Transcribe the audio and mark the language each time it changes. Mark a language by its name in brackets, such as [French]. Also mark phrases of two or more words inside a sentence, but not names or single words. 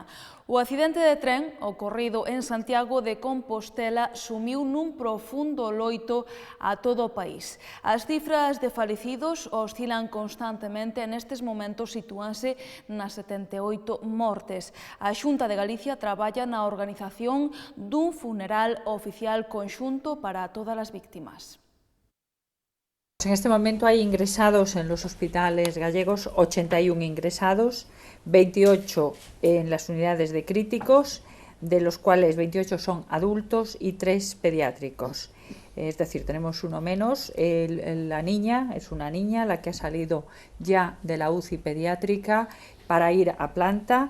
[Galician] O accidente de tren ocorrido en Santiago de Compostela sumiu nun profundo loito a todo o país. As cifras de falecidos oscilan constantemente e nestes momentos sitúanse nas 78 mortes. A Xunta de Galicia traballa na organización dun funeral oficial conxunto para todas as víctimas. [Spanish] En este momento hay ingresados en los hospitales gallegos 81 ingresados, 28 en las unidades de críticos, de los cuales 28 son adultos y 3 pediátricos. Es decir, tenemos uno menos. La niña es una niña, la que ha salido ya de la UCI pediátrica para ir a planta.